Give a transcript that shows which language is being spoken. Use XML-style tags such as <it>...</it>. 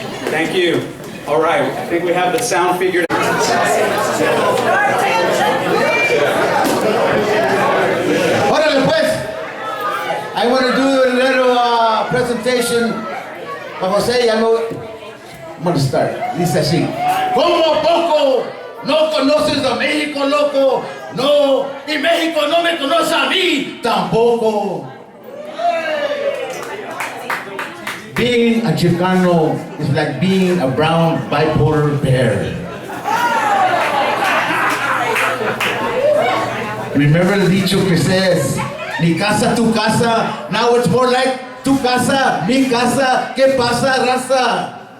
<en>Thank you. All right, I think we have the sound figured out.</en> <es>Órale pues.</es> <en>I want to do a little presentation. Jose, I'm going to start.</en> <es>Dice así. ¿Cómo poco no conoces a México, loco? No, y México no me conoce a mí tampoco.</es> <en>Being a Chicano is like being a brown bipolar bear. Remember the dicho que says,</en> <es>mi casa, tu casa.</es> <en>Now it's more like</en> <es>tu casa, mi casa. ¿Qué pasa, raza?</es>